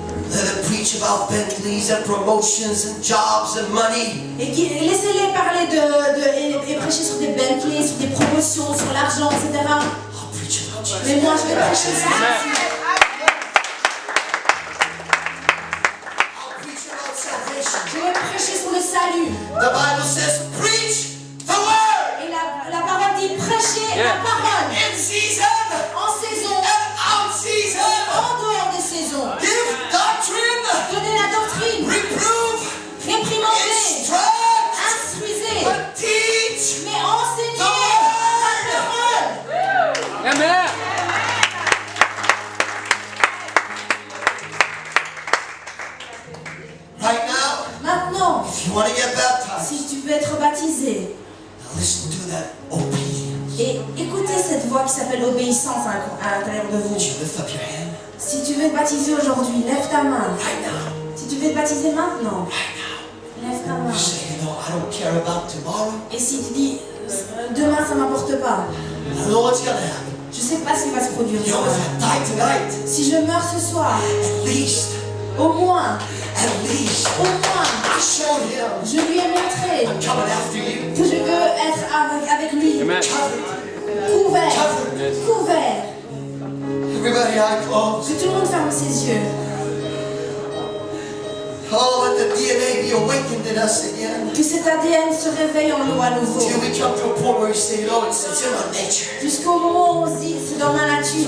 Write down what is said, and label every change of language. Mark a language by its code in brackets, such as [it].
[en] Let them preach about Bentleys and promotions and jobs and money. [fr] Et laissez-les parler et prêcher sur des Bentleys, sur des promotions, sur l'argent, etc. [en] I'll preach about Jesus. [fr] Mais moi, je vais prêcher ça. [en] I'll preach about salvation. [fr] Je vais prêcher sur le salut. [en] The Bible says, preach the word [fr] Et la parole dit prêcher la parole [en] in season [fr] en saison, [en] and out season. [fr] en dehors des saisons. [en] Give doctrine, [fr] Donnez la doctrine, [en] reprove, [fr] réprimandez, [en] instruct, [fr] instruisez, [en] but teach [fr] mais enseignez [en] the [fr] la parole. [en] Amen. right now. [fr] Maintenant, [en] If you want to get baptized, [fr] si tu veux être baptisé, [en] now listen to that obedience. [fr] et écoutez cette voix qui s'appelle obéissance à l'intérieur de vous. [en] Would you lift up your hand [fr] Si tu veux être baptisé aujourd'hui, lève ta main. [en] right now? [fr] Si tu veux être baptisé maintenant, lève ta main. [en] You say, you know, I don't care about tomorrow. [fr] Et si tu dis, demain ça m'importe pas, [en] I don't know what's going to happen. [fr] je sais pas ce qui va se produire [en] You know, if [fr] demain. [en] I die tonight, [fr] Si je meurs ce soir, [en] at least, [fr] au moins, [en] I showed him [fr] je lui ai montré [en] I'm coming after you. [fr] que je veux être avec lui. [en] Amen. [fr] Couvert, couvert. [en] Everybody, eye closed. [fr] Que tout le monde ferme ses yeux. [en] Oh, let the DNA be awakened in us again. [fr] Que cet ADN se réveille en nous à nouveau. [en] Till we come to a point where we say, you know, it's in our nature. [fr] Jusqu'au moment où on se dit, c'est dans ma nature.